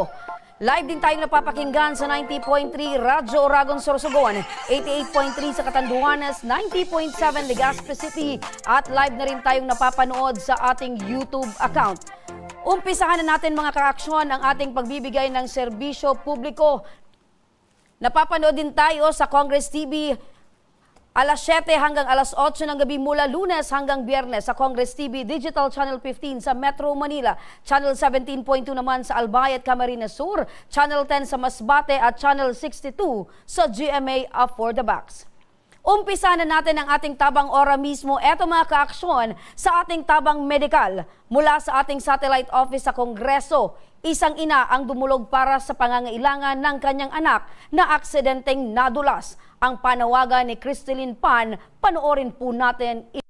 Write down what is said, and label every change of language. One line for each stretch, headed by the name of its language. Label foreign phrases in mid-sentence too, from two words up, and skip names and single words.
Filipino: Live din tayong napapakinggan sa 90.3 Radyo Oragon, Sorsogon, 88.3 sa Catanduanes, 90.7 Legazpi City at live na rin tayong napapanood sa ating
English: YouTube account.
Filipino: Umpisahan na natin mga ka-aksyon ang ating pagbibigay ng serbisyo publiko. Napapanood din tayo sa Congress TV alas 7 hanggang alas 8 ng gabi mula Lunes hanggang Biyernes sa Congress TV Digital Channel 15 sa Metro Manila, Channel 17.2 naman sa Albay at Camarines Sur, Channel 10 sa Masbate at Channel 62 sa GMA For the Box. Umpisa na natin ang ating tabang ora mismo. Eto mga ka-aksyon sa ating tabang medikal mula sa ating satellite office sa Kongreso. Isang ina ang dumulog para sa pangangailangan ng kanyang anak na aksidenteng nadulas. Ang panawagan ni Cristelyn Pan, panoorin po natin.